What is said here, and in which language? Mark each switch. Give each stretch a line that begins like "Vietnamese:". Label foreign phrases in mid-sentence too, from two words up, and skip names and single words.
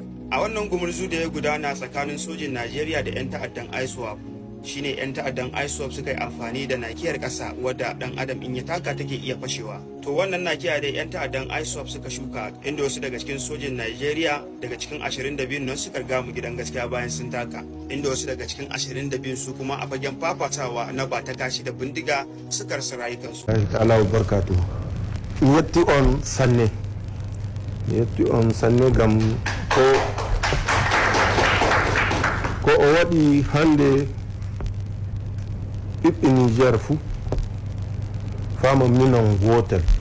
Hausa: A wannan gumurzu da ya gudana tsakanin sojin Najeriya da 'yan ta'addan ISWAP, shine 'yan ta'addan ISWAP suka yi amfani da nakiyar ƙasa wadda ɗan adam in ya taka take iya fashewa. To wannan nakiya da 'yan ta'addan ISWAP suka shuka, inda wasu daga cikin sojin Najeriya daga cikin 22 nan suka gamu gidan gaskiya bayan sun taka, inda wasu daga cikin 22 su kuma a fagen fafatawa na ba ta kashi da bindiga suka rasa rayukansu.
Arabic: Allahu barkatu.
Fula: Yetti on sanne gam ko o waɗi hande ɓiɓɓe Niger fuu fama minon goto